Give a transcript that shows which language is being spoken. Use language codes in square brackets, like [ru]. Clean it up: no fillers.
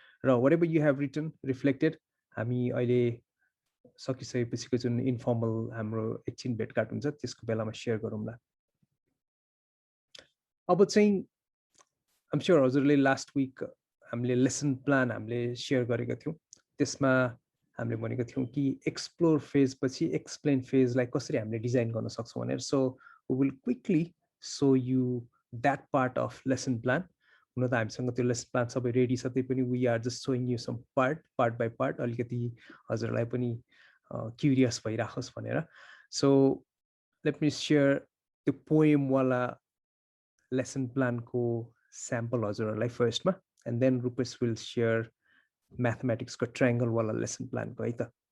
[ne] र [en] whatever you have written, reflected, [ne] हामी अहिले सकिसकेपछिको जुन इन्फर्मल हाम्रो एकछिन भेटघाट हुन्छ त्यसको बेलामा सेयर गरौँला। अब चाहिँ [en] I'm sure [ne] हजुरले लास्ट विक हामीले लेसन प्लान हामीले सेयर गरेका थियौँ। त्यसमा हामीले भनेको थियौँ कि एक्सप्लोर फेज पछि एक्सप्लेन फेजलाई कसरी हामीले डिजाइन गर्न सक्छौँ भनेर। [en] So we will quickly show you that part of lesson plan. [ne] हुन त हामीसँग त्यो लेसन प्लान सबै रेडी छ, त्यही पनि [en] we are just showing you [ne] some part by part, अलिकति हजुरलाई पनि क्युरियस भइराखोस् भनेर। [en] so let me share [ne] त्यो पोएमवाला लेसन प्लानको स्याम्पल हजुरहरूलाई फर्स्टमा, [en] and then Rupesh will share [ne] म्याथमेटिक्सको ट्रायङ्गलवाला lesson प्लानको है त।